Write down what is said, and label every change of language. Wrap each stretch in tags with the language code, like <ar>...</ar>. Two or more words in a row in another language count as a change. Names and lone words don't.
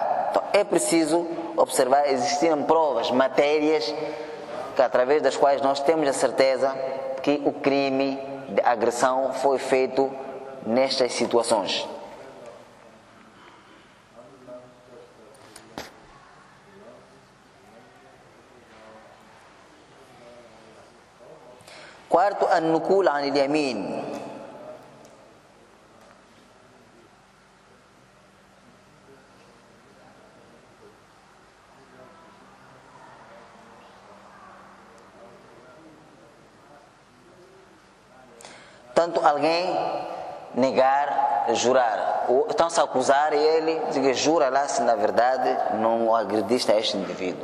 <pt>Então é preciso observar, existiram provas, matérias que, através das quais nós temos a certeza que o crime de agressão foi feito nestas situações. Quarto,</pt> <ar>النكول عن اليمين.</ar> <pt>Tanto alguém negar, jurar, ou estão-se a acusar ele, diz que jura lá se na verdade não agrediste a este indivíduo.</pt>